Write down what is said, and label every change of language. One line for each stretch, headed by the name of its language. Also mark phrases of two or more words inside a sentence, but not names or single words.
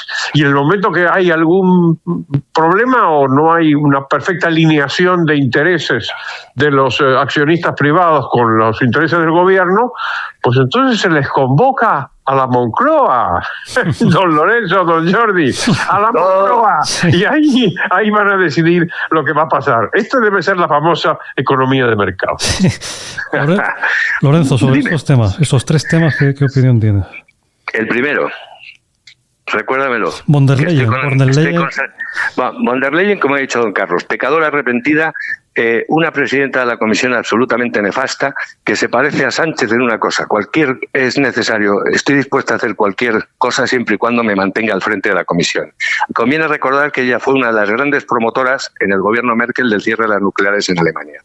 Spanish: y en el momento que hay algún problema o no hay una perfecta alineación de intereses de los accionistas privados con los intereses del gobierno, pues entonces se les convoca a la Moncloa, don Lorenzo, don Jordi, a la Moncloa, y ahí van a decidir lo que va a pasar. Esto debe ser la famosa economía de mercado. Lorenzo, sobre estos tres temas, ¿qué opinión tienes? El primero, recuérdamelo. Von der Leyen. Von der Leyen, como ha dicho don Carlos, pecadora arrepentida, una presidenta de la Comisión absolutamente nefasta, que se parece a Sánchez en una cosa: es necesario, estoy dispuesta a hacer cualquier cosa siempre y cuando me mantenga al frente de la Comisión. Conviene recordar que ella fue una de las grandes promotoras en el gobierno Merkel del cierre de las nucleares en Alemania.